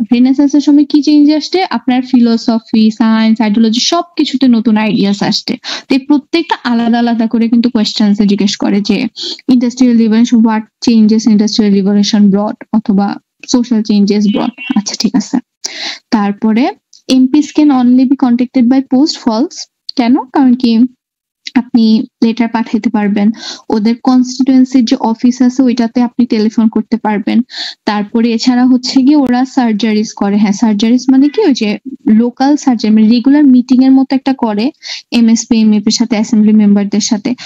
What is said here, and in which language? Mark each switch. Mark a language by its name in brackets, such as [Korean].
[Bangla] রেনেসাসের সময় কি চেঞ্জ আসছে, আপনার ফিলোসফি, সায়েন্স, আইডিওলজি সবকিছুতে নতুন আইডিয়াস আসছে। তো প্রত্যেকটা আলাদা আলাদা করে কিন্তু কোয়েশ্চেন্স জিজ্ঞেস করে যে industrial revolution, [English] what changes industrial revolution brought, [Bangla] অথবা [English] social changes brought। [Bangla] আচ্ছা ঠিক আছে, তারপরে [English] MPs can only be contacted by post, false। [Bangla] কেন, কারণ কি আপনি লেটার পাঠাইতে পারবেন, ওদের কনস্টিটুয়েন্সির যে অফিস আছে ওইটাতে আপনি টেলিফোন করতে পারবেন। তারপরে এছাড়া হচ্ছে কি ওরা সার্জারিজ করে। হ্যাঁ, সার্জারিজ মানে কি, ওই যে লোকাল সার্জারি, মানে রেগুলার মিটিং এর মতো একটা করে MSP MEP এর সাথে, অ্যাসেম্বলি মেম্বারদের সাথে।